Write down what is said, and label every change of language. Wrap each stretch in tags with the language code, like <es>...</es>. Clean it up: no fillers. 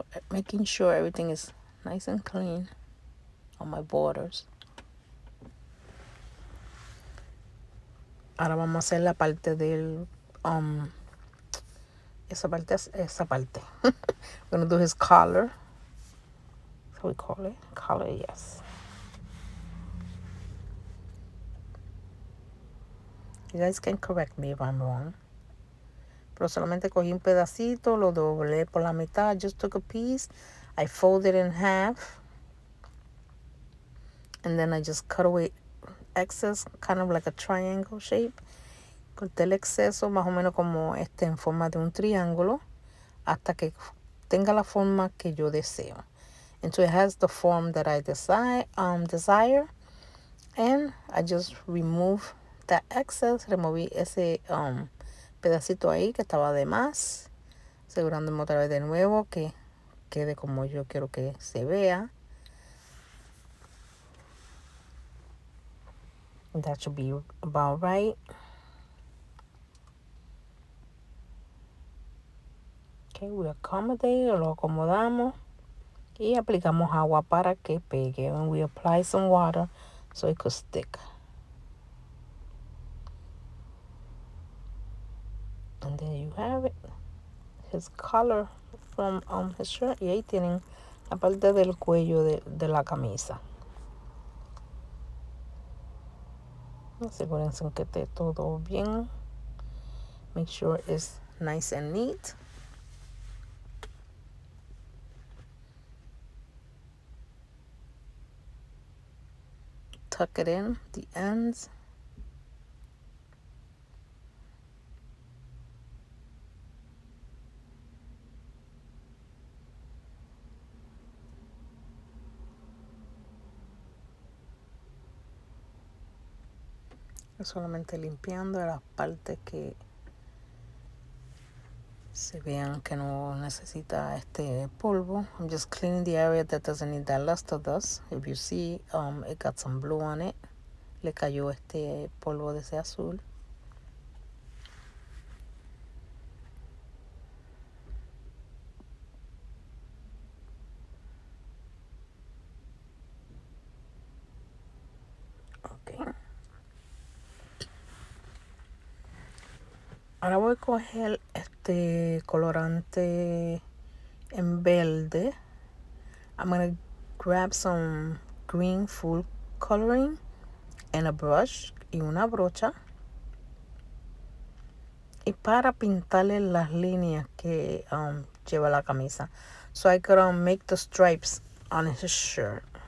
<en>Making sure everything is nice and clean on my borders.</en> <es>Ahora vamos a hacer la parte del esa parte.</es> <en>We're gonna do his collar. That's what we call it. Collar, yes. You guys can correct me if I'm wrong.</en> <es>Pero solamente cogí un pedacito, lo doblé por la mitad.</es> <en>I just took a piece, I folded it in half, and then I just cut away excess, kind of like a triangle shape.</en> <es>Corté el exceso más o menos como en forma de un triángulo hasta que tenga la forma que yo deseo.</es> <en>Until it has the form that I desire, and I just remove that excess.</en> <es>Removí ese pedacito ahí que estaba de más, asegurándome otra vez de nuevo que quede como yo quiero que se vea.</es> <en>That should be about right.</en> <es>Okay,</es> <en>we accommodate,</en> <es>lo acomodamos y aplicamos agua para que pegue.</es> <en>And we apply some water so it could stick. And there you have it. His collar from his shirt.</en> <es>Y ahí tienen la parte del cuello de la camisa. Asegúrense que esté todo bien.</es> <en>Make sure it's nice and neat. Tuck it in, the ends.</en> <es>Solamente limpiando las partes que se vean que no necesita este polvo.</es> <en>I'm just cleaning the area that doesn't need that luster dust. If you see, it got some blue on it.</en> <es>Le cayó este polvo de ese azul.</es> <en>Okay.</en> <es>Ahora voy a coger este colorante en verde.</es> <en>I'm gonna grab some green food coloring and a brush</en> <es>y una brocha. Y para pintarle las líneas que lleva la camisa.</es> <en>So I could make the stripes on his shirt.</en>